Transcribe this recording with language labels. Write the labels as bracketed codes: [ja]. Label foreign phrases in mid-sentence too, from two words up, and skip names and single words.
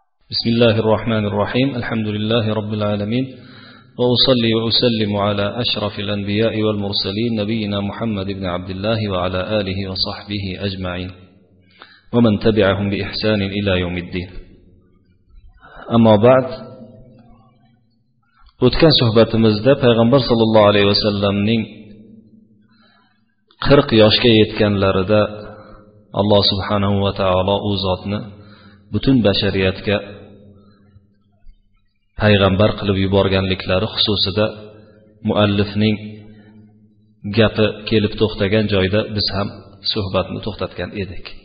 [ar] بسم الله الرحمن الرحيم الحمد لله رب العالمين وأصلي وأسلم على أشرف الأنبياء والمرسلين نبينا محمد بن عبد الله وعلى آله وصحبه أجمعين ومن تبعهم بإحسان إلى يوم الدين أما بعد [uz] o'tgan suhbatimizda payg'ambar sollallohu alayhi vasallamning 40 yoshga yetganlarida Alloh subhanahu va taolo u zotni butun bashariyatga payg'ambar qilib yuborganliklari xususida muallifning gapi kelib to'xtagan joyda biz ham suhbatni to'xtatgan edik.